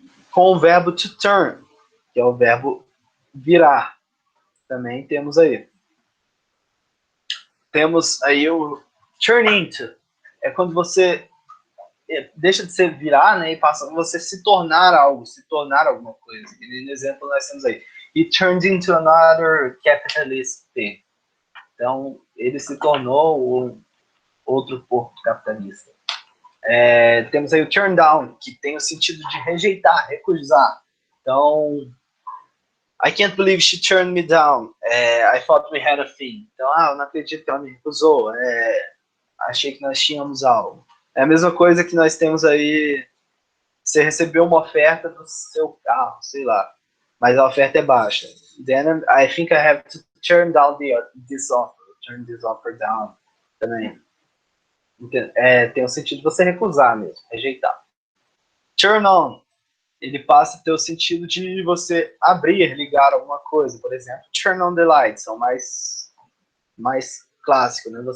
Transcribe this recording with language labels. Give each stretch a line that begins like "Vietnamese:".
Portuguese: Com o verbo to turn, que é o verbo virar. Também temos aí. Temos aí o turn into. É quando você deixa de ser virar, né, e passa a você se tornar algo, se tornar alguma coisa. E no exemplo nós temos aí.
English: He turned into another capitalist thing.
Portuguese: Então, ele se tornou outro porco capitalista. Temos aí o turn down, que tem o sentido de rejeitar, recusar.
English: Então, I can't believe she turned me down. I thought we had a thing.
Portuguese: Então, eu não acredito que ela me recusou. Achei que nós tínhamos algo. É a mesma coisa que nós temos aí. Você recebeu uma oferta do seu carro, sei lá, mas a oferta é baixa.
English: Then I think I have to turn down this offer. Turn this offer down
Portuguese: também. Tem o sentido de você recusar mesmo, rejeitar. Turn on. Ele passa a ter o sentido de você abrir, ligar alguma coisa. Por exemplo,
English: turn on the lights,
Portuguese: são mais clássicos, né?